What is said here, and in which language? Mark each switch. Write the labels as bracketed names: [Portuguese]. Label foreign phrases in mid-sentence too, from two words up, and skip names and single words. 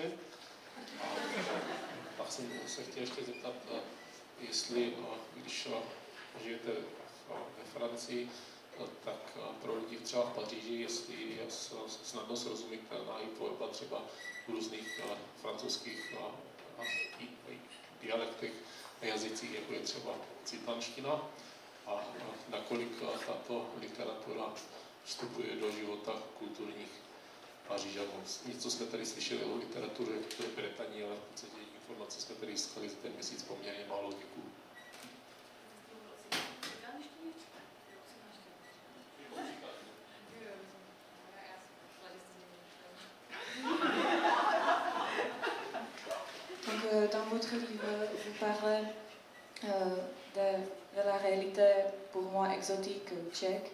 [Czech] A pak jsem se chtěl ještě zeptat, jestli, když žijete ve Francii, tak pro lidi třeba v Paříži, jestli je snadno srozumitelná i tvorba třeba v různých francouzských dialektech a jazycích, jako je třeba citanština, a nakolik tato literatura vstupuje do života kulturních Pařížanů. Něco jsme tady slyšeli o literatuře v Británii, ale v podstatě informace jsme tady získali za ten měsíc poměrně málo. Děkuju. [French] Dans votre livre, vous parlez de la réalité pour moi exotique tchèque.